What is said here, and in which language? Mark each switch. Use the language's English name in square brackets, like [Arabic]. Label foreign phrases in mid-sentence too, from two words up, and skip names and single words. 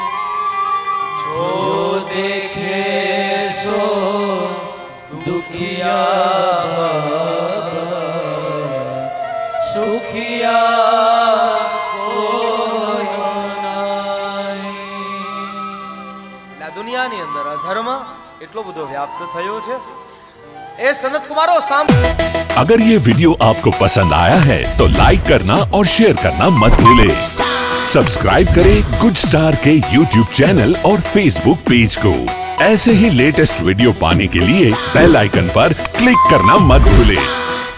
[Hindi] जो देखे सो दुखिया बाबा सुखिया कोई नहीं. [Gujarati] દુનિયાની અંદર અધર્મ એટલો બધો વ્યાપ્ત થયો છે. [Hindi] ए सनत कुमारो साम अगर ये वीडियो आपको पसंद आया है तो लाइक करना और शेयर करना मत भूलें। सब्सक्राइब करें गुड स्टार के YouTube चैनल और Facebook पेज को। ऐसे ही लेटेस्ट वीडियो पाने के लिए बेल आइकन पर क्लिक करना मत भूलें।